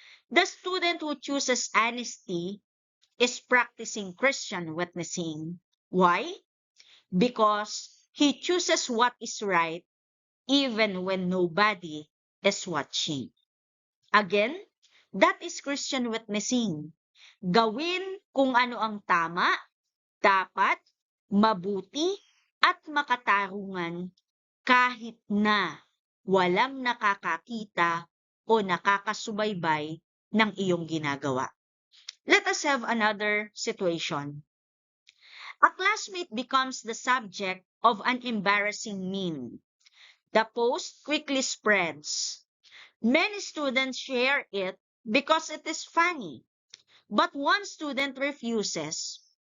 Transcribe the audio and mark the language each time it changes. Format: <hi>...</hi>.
<en>The student who chooses honesty is practicing Christian witnessing. Why? Because he chooses what is right even when nobody is watching. Again, that is Christian witnessing.</en> <tl>Gawin kung ano ang tama, dapat, mabuti, at makatarungan kahit na walang nakakakita o nakakasubaybay ng iyong ginagawa.</tl> <en>Let us have another situation. A classmate becomes the subject of an embarrassing meme. The post quickly spreads. Many students share it because it is funny, but one student refuses.</en>